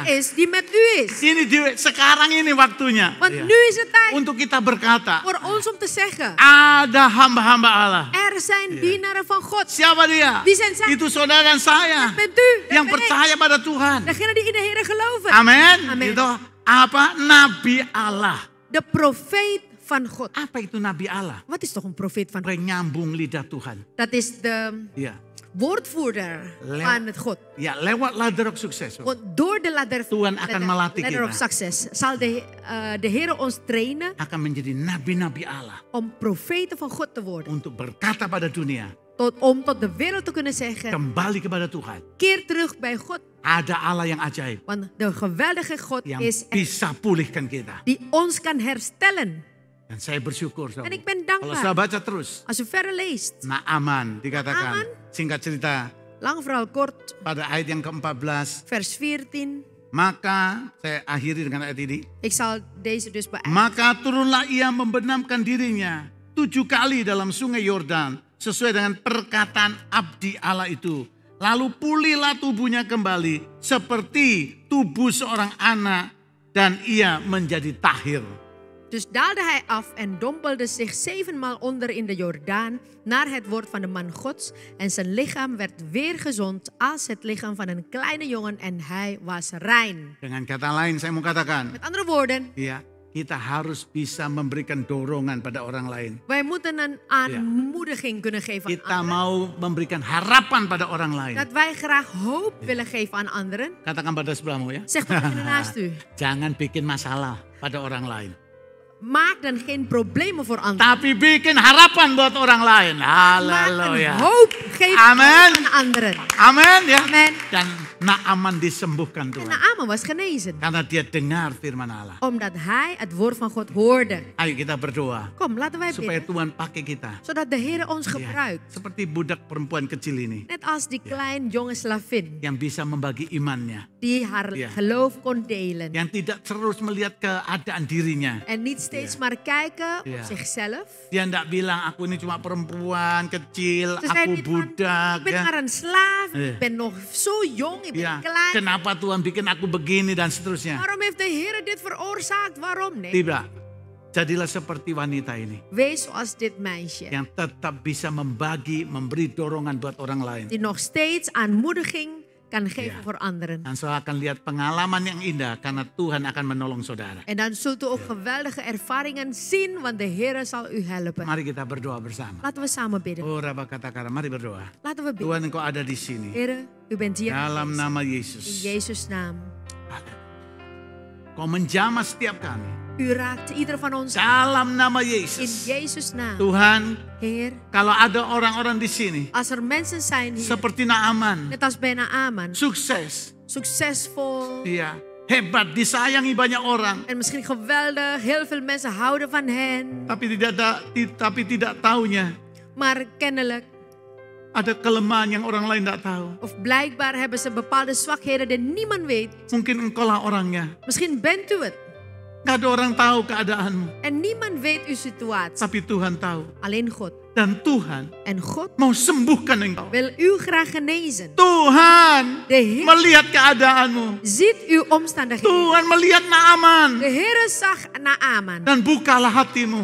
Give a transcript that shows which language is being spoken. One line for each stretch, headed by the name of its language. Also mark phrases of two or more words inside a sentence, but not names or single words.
Dutch: is die met u is.
Indonesian: Sekarang ini waktunya.
Dutch: Want
Indonesian: Ya.
Dutch: nu is het tijd
Indonesian: Untuk kita berkata,
Dutch: voor ons om te zeggen:
Indonesian: ada hamba-hamba Allah.
Dutch: Er zijn dienaren van God.
Indonesian: Siapa dia?
Dutch: Wie zijn zij?
Indonesian: Itu saudara dan saya.
Dutch: Bent u?
Indonesian: Yang
Dutch: Ben ik.
Indonesian: percaya pada Tuhan.
Dutch: Degenen die in de Heer geloven.
Indonesian: Amin. Amin. Gitu. Apa? Nabi Allah.
Dutch: De profeet van God.
Indonesian: Apa itu Nabi Allah?
Dutch: Wat is toch een profeet van God?
Indonesian: Penyambung lidah Tuhan.
Dutch: Dat is de
Indonesian: Ya.
Dutch: woordvoerder van het God.
Indonesian: Ya, lewat
English: ladder of sukses.
Dutch: Want door de ladder,
Indonesian: Tuhan akan melatih
English: ladder of
Indonesian: kita.
Dutch: success zal de Heer ons trainen
Indonesian: Akan menjadi nabi-nabi Allah.
Dutch: om profeten van God te worden.
Indonesian: Untuk berkata pada dunia.
Dutch: Om tot de wereld te kunnen zeggen:
Indonesian: Kembali kepada Tuhan.
Dutch: keer terug bij God.
Indonesian: Ada Allah yang ajaib.
Dutch: Want de geweldige God
Indonesian: Yang
Dutch: is er,
Indonesian: bisa pulihkan kita.
Dutch: die ons kan herstellen.
Indonesian: Dan saya bersyukur.
Dutch: En ik ben
Indonesian: Kalau saya
Dutch: dankbaar.
Indonesian: baca terus.
Dutch: Als u verder leest,
Indonesian: Naaman dikatakan.
Dutch: Naaman.
Indonesian: Singkat cerita.
Dutch: lang verhaal kort,
Indonesian: Pada ayat yang ke-14.
Dutch: vers 14.
Indonesian: Maka, saya akhiri dengan ayat ini.
Dutch: Ik zal deze dus beëindigen.
Indonesian: Maka turunlah ia membenamkan dirinya 7 kali dalam sungai Yordan. Sesuai dengan perkataan abdi Allah itu. Lalu pulihlah tubuhnya kembali seperti tubuh seorang anak. Dan ia menjadi tahir.
Dutch: Dus daalde hij af en dompelde zich 7 maal onder in de Jordaan naar het woord van de man Gods. En zijn lichaam werd weer gezond als het lichaam van een kleine jongen en hij was rein.
Indonesian: Dengan kata lain saya mau katakan,
Dutch: Met andere woorden,
Indonesian: ya, kita harus bisa memberikan dorongan pada orang lain.
Dutch: wij moeten een aanmoediging kunnen geven aan
Indonesian: Kita
Dutch: anderen.
Indonesian: mau memberikan harapan pada orang lain.
Dutch: Dat wij graag hoop willen geven aan anderen.
Indonesian: Katakan pada sebelahmu ya.
Dutch: Zeg tegen de naast u,
Indonesian: Jangan bikin masalah pada orang lain.
Dutch: maak dan geen problemen voor anderen.
Indonesian: Tapi bikin harapan buat orang lain.
Dutch: Maak
Indonesian: Haleluya.
Dutch: een hoop geven Amen. aan anderen.
Indonesian: Amin ya.
Dutch: Amen.
Indonesian: Dan Naaman disembuhkan
Dutch: En
Indonesian: Tuhan.
Dutch: Naaman was genezen.
Indonesian: Karena dia dengar firman Allah.
Dutch: Omdat hij het woord van God hoorde.
Indonesian: Ayo kita berdoa.
Dutch: Kom, laten wij
Indonesian: Supaya
Dutch: bidden.
Indonesian: Tuhan pakai kita.
Dutch: Zodat de Heer ons
Indonesian: Ya,
Dutch: gebruikt.
Indonesian: seperti budak perempuan kecil ini.
Dutch: Net als die klein jonge slavin.
Indonesian: Yang bisa membagi imannya.
Dutch: Die haar Ja. geloof kon delen.
Indonesian: Yang tidak terus melihat keadaan dirinya.
Dutch: En niet steeds maar kijken Ja. op zichzelf.
Indonesian: Dia tidak bilang aku ini cuma perempuan kecil,
Dutch: Ze zei
Indonesian: aku
Dutch: niet van,
Indonesian: budak.
Dutch: ik ben
Indonesian: Ya.
Dutch: maar een slaaf. Ja. Ik ben nog zo jong. Ik ben
Indonesian: Ya,
Dutch: klein.
Indonesian: kenapa Tuhan bikin aku begini dan seterusnya.
Dutch: Waarom heeft de Heer dit veroorzaakt? Waarom? Nee.
Indonesian: Tidak. Jadilah seperti wanita ini.
Dutch: Wees zoals dit meisje.
Indonesian: Yang tetap bisa membagi, memberi dorongan buat orang lain.
Dutch: Die nog steeds aanmoediging kan geven Ja. voor anderen.
Indonesian: Dan saudara akan lihat pengalaman yang indah karena Tuhan akan menolong saudara.
Dutch: En dan zult u ook geweldige ervaringen zien, want de Heer zal u helpen.
Indonesian: Mari kita berdoa bersama.
Dutch: Laten we samen bidden.
Indonesian: Oh Rabba Katakara, mari berdoa.
Dutch: Laten we bidden.
Indonesian: Tuhan engkau ada di sini.
Dutch: Heer, u bent hier.
Indonesian: Dalam nama
Dutch: In
Indonesian: Yesus.
Dutch: Jezus' naam.
Indonesian: Kau menjamah setiap kami.
Dutch: U raakt ieder van ons aan.
Indonesian: Dalam nama
Dutch: In
Indonesian: Yesus.
Dutch: Jezus' naam.
Indonesian: Tuhan,
Dutch: Heer,
Indonesian: kalau ada orang-orang di sini
Dutch: als er mensen zijn hier,
Indonesian: seperti Naaman,
Dutch: net als bij Naaman,
Indonesian: sukses,
Dutch: succesvol
Indonesian: iya, hebat, disayangi banyak orang,
Dutch: en misschien geweldig, heel veel mensen houden van hen,
Indonesian: tapi tidak taunya
Dutch: maar kennelijk
Indonesian: ada kelemahan yang orang lain tidak tahu.
Dutch: of blijkbaar hebben ze bepaalde zwakheden die niemand weet.
Indonesian: Mungkin engkau lah orangnya.
Dutch: Misschien bent u het
Indonesian: Gak ada orang tahu keadaanmu,
Dutch: en niemand weet uw situatie,
Indonesian: tapi Tuhan tahu.
Dutch: alleen God.
Indonesian: Dan Tuhan
Dutch: En God
Indonesian: mau sembuhkan engkau.
Dutch: wil u graag genezen.
Indonesian: Tuhan
Dutch: De Heer
Indonesian: melihat keadaanmu.
Dutch: ziet uw omstandigheden.
Indonesian: Tuhan melihat Naaman.
Dutch: De Heer zag Naaman.
Indonesian: Dan bukalah hatimu.